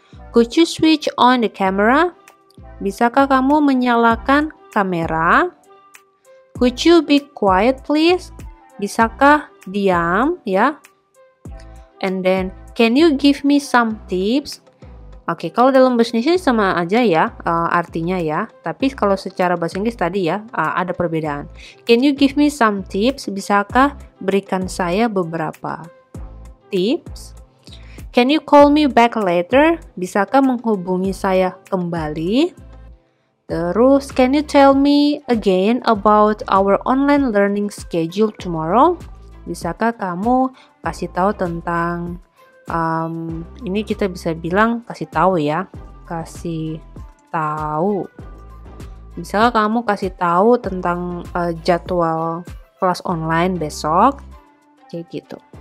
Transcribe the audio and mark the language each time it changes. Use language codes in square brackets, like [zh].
[en] Could you switch on the camera? [id] Bisakah kamu menyalakan kamera? [en] Could you be quiet please? [id] Bisakah diam ya? [en] And then, can you give me some tips? [id] Oke, kalau dalam bahasa Indonesia sama aja ya artinya ya. Tapi kalau secara bahasa Inggris tadi ya ada perbedaan. [en] Can you give me some tips? [id] Bisakah berikan saya beberapa tips? [en] Can you call me back later? [id] Bisakah menghubungi saya kembali? [en] Terus, can you tell me again about our online learning schedule tomorrow? [id] Bisakah kamu kasih tahu tentang ini kita bisa bilang kasih tahu ya, kasih tahu. Misalnya kamu kasih tahu tentang jadwal kelas online besok, kayak gitu.